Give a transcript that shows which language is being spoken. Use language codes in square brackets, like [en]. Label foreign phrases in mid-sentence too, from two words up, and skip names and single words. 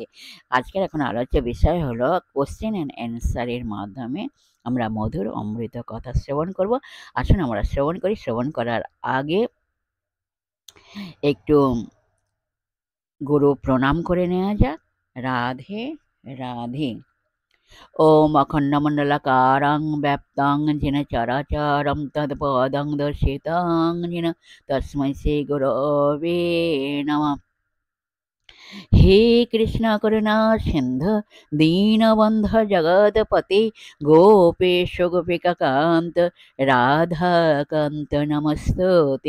[bn] আজকের এখন আলোচ্য বিষয় হলো [en] question and answer [bn] মাধ্যমে আমরা মধুর অমৃত কথা শ্রবণ করব। আসুন আমরা শ্রবণ করি। শ্রবণ করার আগে একটু গুরু প্রণাম করে নেওয়া যাক। রাধে রাধে। [sa] ओम अखंडमंडलाकारं व्याप्तं येन चराचरं तत्पदं दर्शितं येन तस्मै श्रीगुरवे नमः। हे कृष्ण करुणा सिंधु दीनबंध जगतपते गोपेश गोपिकाकांत राधाकांत नमस्तुते।